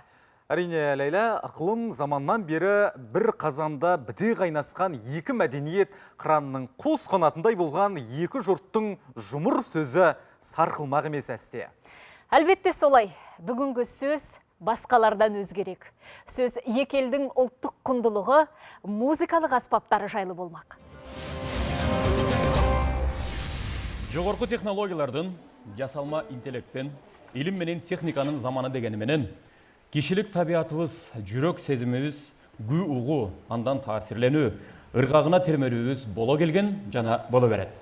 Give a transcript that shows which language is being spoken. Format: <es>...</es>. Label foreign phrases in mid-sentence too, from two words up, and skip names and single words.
<kk>Әрине, Ләйла, ықылым заманнан бері бір қазанда біде қайнасқан екі мәдениет қыранның қос қанатындай болған екі жұрттың жұмыр сөзі сарқылмақ емес әсте. Әлбетте солай, бүгінгі сөз басқалардан өзгерек. Сөз екі елдің ұлттық құндылығы, музыкалық аспаптары жайлы болмақ.</kk> <ky>Жогорку технологиялардын, жасалма интеллекттен, илим менен техниканын заманы дегени менен, кишилик табиятыбыз, жүрөк сезимибиз, күү угу, андан таасирленүү, ыргагына термелүүбүз боло келген жана боло берет.</ky>